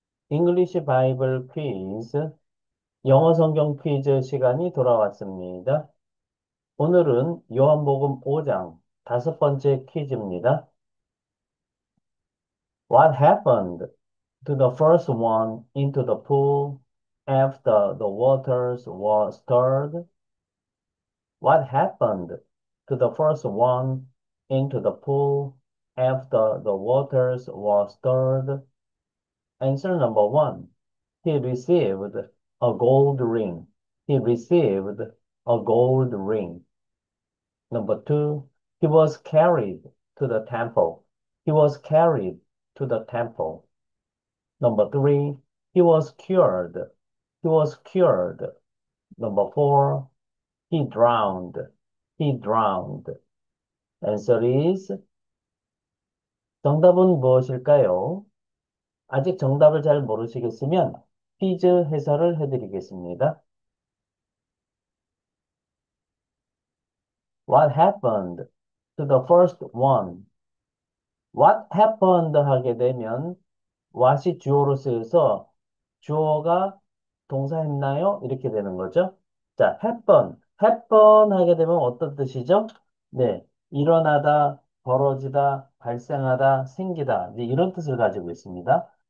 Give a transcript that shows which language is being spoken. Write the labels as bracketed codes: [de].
[en] English Bible quiz, [ko] 영어 성경 퀴즈 시간이 돌아왔습니다. 오늘은 요한복음 5장 다섯 번째 퀴즈입니다. [en] What happened to the first one into the pool after the waters were stirred? What happened to the first one into the pool after the waters were stirred? Answer number one. He received a gold ring. He received a gold ring. Number two, he was carried to the temple. He was carried to the temple. Number three, he was cured. He was cured. Number four, he drowned. He drowned. Answer is, [ko] 정답은 무엇일까요? 아직 정답을 잘 모르시겠으면 퀴즈 해설을 해드리겠습니다. [en] What happened to the first one? What happened [ko] 하게 되면 what이 주어로 쓰여서 주어가 동사했나요? 이렇게 되는 거죠. 자, happen 하게 되면 어떤 뜻이죠? 네, 일어나다, 벌어지다, 발생하다, 생기다 이제 이런 뜻을 가지고 있습니다.